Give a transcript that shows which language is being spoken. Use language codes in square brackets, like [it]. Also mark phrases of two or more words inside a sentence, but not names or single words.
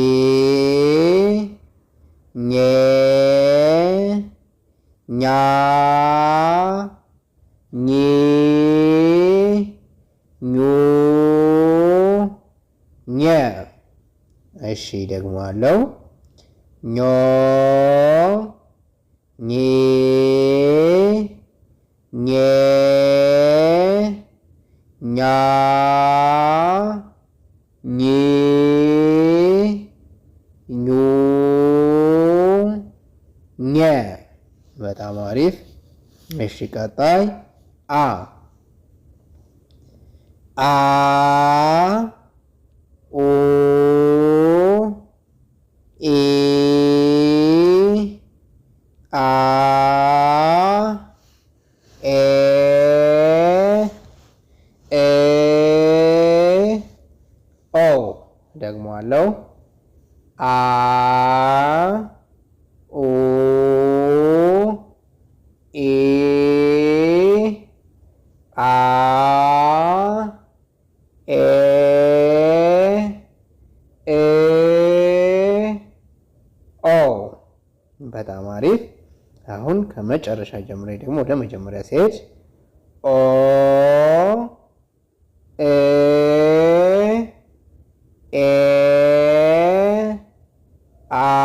[am] ኜ ኛ ኚ ኙ ኘ። እሺ ደግሞአለው ኞ ኚ ኜ ኛ ኚ ኙ ኘ። በጣም አሪፍ። እሺ ቀጣይ አ አ ኡ ኢ አ ኤ ኤ ኦ። ደግሞአለው አ ኡ ኢ አ ኤ ኤ ኦ። በጣም አሪፍ። አሁን ከመጨረሻ ጀምሬ ደግሞ ወደ መጀመሪያ ሲሄድ ኦ ኤ ኤ አ